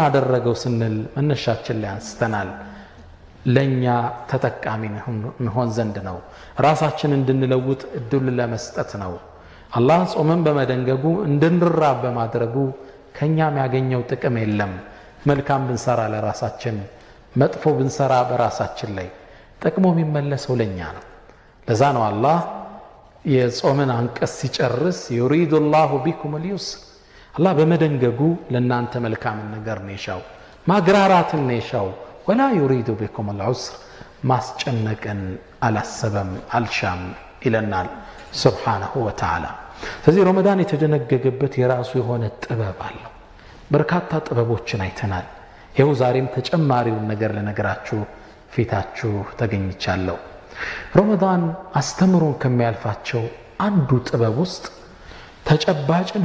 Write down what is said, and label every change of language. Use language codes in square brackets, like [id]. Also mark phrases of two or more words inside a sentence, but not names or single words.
[am] አደረገው ስንል መነሻችን ላይ አንስተናል። ለኛ ተጠቃሚ እንሆን ዘንድ ነው ራሳችንን እንድንለውጥ እድል ለመስጠት ነው አላህ ጾምን በመደንገጉ እንድንራብ በማድረጉ ከኛ የሚያገኘው ጥቅም የለም መልካም ብንሰራ ለራሳችን መጥፎ ብንሰራ በራሳችን ላይ ጥቅሙ የሚመለሰው ለኛ ነው ለዛ ነው አላህ የጾምን አንቀጽ ሲጨርስ [ar] يريد الله بكم اليسر [am] አላህ በመደንገጉ ለናንተ መልካም ነገር ነው የሻው ማግራራትን ነው የሻው [ar] ولا يريد بكم العسر [am] ማስጨነቅን አላሰበም አልሻም ይለናል [ar] سبحانه وتعالى [am] ስለዚህ ረመዳን የተደነገገበት የራሱ የሆነ ጥበብ አለው በርካታ ጥበቦችን አይተናል ይሄው ዛሬም ተጨማሪውን ነገር ለነገራችሁ ፊታችሁ ተገኝቻለሁ ረመዳን አስተምሮን ከሚያልፋቸው አንዱ ጥበብ ውስጥ ተጨባጭን